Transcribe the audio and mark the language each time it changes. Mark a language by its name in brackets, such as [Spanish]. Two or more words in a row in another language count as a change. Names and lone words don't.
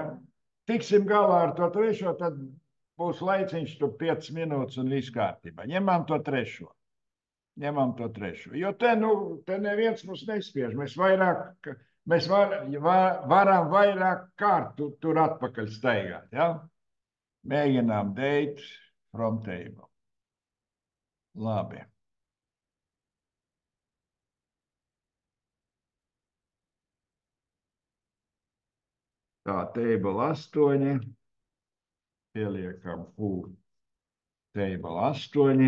[Latvian] Tiksim galā ar to trešo, tad būs laiciņš tur 5 minūtes un viss kārtībā. Ņemam to trešo. Jo te neviens mums nespiež. Mēs varam vairāk kārtu tur atpakaļ staigāt, ja? Mēģinām [English] date from table. [Latvian] Labi. Tā, table 8. Pieliekam table 8.